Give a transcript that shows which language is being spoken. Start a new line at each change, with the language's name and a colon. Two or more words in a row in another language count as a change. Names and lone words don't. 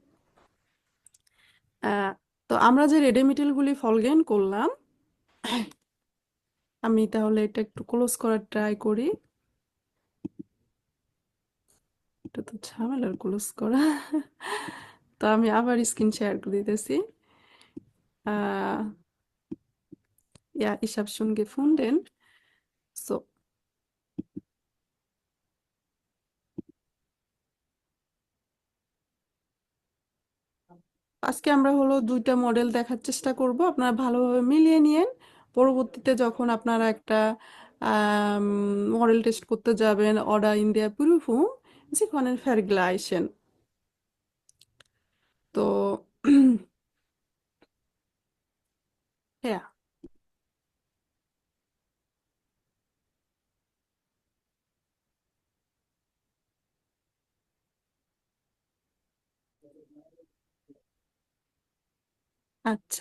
Bangla: আহ, তো আমরা যে রেডেমিটেলগুলি ফলগেন করলাম, আমি তাহলে এটা একটু ক্লোজ করার ট্রাই করি। এটা তো ঝামেলার ক্লোজ করা। তো আমি আবার
English: screen share
Bangla: করে দিতেছি।
German: আহ ja, ich habe schon gefunden. So,
Bangla: আজকে আমরা হলো দুইটা মডেল দেখার চেষ্টা করব, আপনারা ভালোভাবে মিলিয়ে নিয়েন। পরবর্তীতে যখন আপনারা একটা মডেল টেস্ট করতে যাবেন,
German: oder in der Prüfung, Sie können vergleichen.
Bangla: তো হ্যাঁ, আচ্ছা।